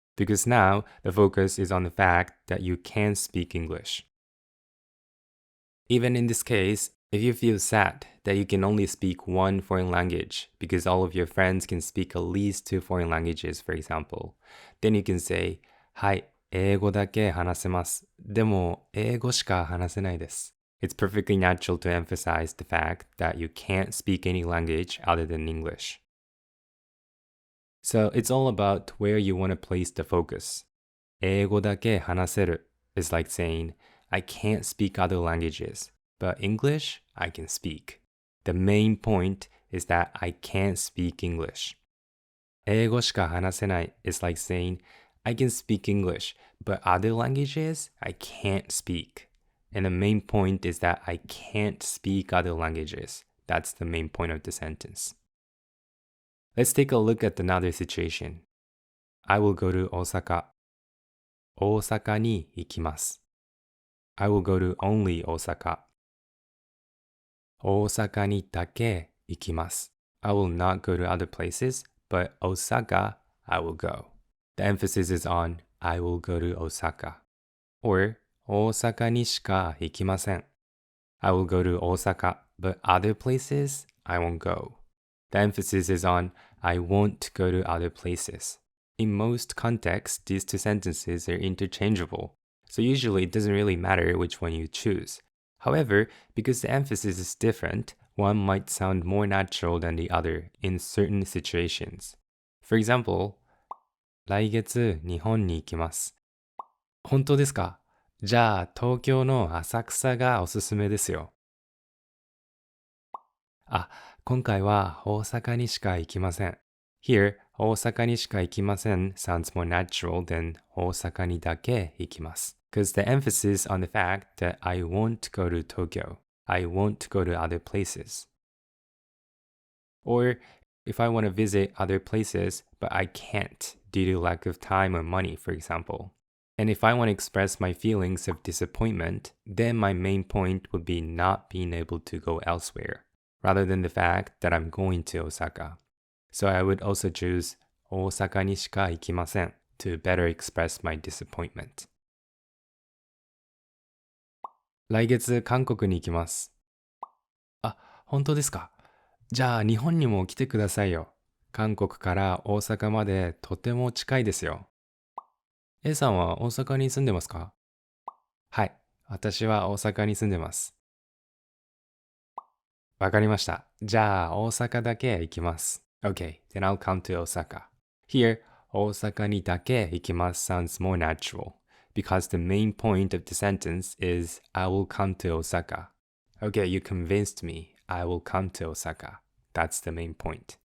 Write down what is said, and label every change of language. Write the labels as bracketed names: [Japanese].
[English] Because now the focus is on the fact that you can speak English. Even in this case, if you feel sad that you can only speak one foreign language because all of your friends can speak at least 2 foreign languages, for example, then you can say, [Japanese] はい、英語だけ話せます。でも、英語しか話せないです. [English] It's perfectly natural to emphasize the fact that you can't speak any language other than English. So it's all about where you want to place the focus. [Japanese] 英語だけ話せる [English] is like saying, I can't speak other languages, but English I can speak. The main point is that I can't speak English. [Japanese] 英語しか話せない [English] is like saying, I can speak English, but other languages I can't speak. And the main point is that I can't speak other languages. That's the main point of the sentence. Let's take a look at another situation. I will go to Osaka. [Japanese] 大阪に行きます. [English] I will go to only Osaka. [Japanese] 大阪にだけ行きます. [English] I will not go to other places, but Osaka, I will go. The emphasis is on I will go to Osaka. Or [Japanese] 大阪にしか行きません. [English] I will go to Osaka, but other places, I won't go. The emphasis is on I won't go to other places. In most contexts, these two sentences are interchangeable, so usually it doesn't really matter which one you choose. However, because the emphasis is different, one might sound more natural than the other in certain situations. For example, [Japanese] 来月日本に行きます.本当ですか? じゃあ東京の浅草がおすすめですよ。あ、今回は大阪にしか行きません. [English] Here, [Japanese] 大阪にしか行きません [English] sounds more natural than [Japanese] 大阪にだけ行きます. [English] Because the emphasis on the fact that I won't go to Tokyo. I won't go to other places. Or if I want to visit other places, but I can't due to lack of time or money, for example. And if I want to express my feelings of disappointment, then my main point would be not being able to go elsewhere, rather than the fact that I'm going to Osaka. So I would also choose [Japanese] 大阪にしか行きません [English] to better express my disappointment. [Japanese] 来月韓国に行きます。あ、本当ですか? じゃあ日本にも来てくださいよ。韓国から大阪までとても近いですよ。 A さんは大阪に住んでますか?はい、私は大阪に住んでます。わかりました。じゃあ大阪だけ行きます。 [English] Okay, then I'll come to Osaka. Here, [Japanese] 大阪にだけ行きます [English] sounds more natural, because the main point of the sentence is I will come to Osaka. Okay, you convinced me. I will come to Osaka. That's the main point.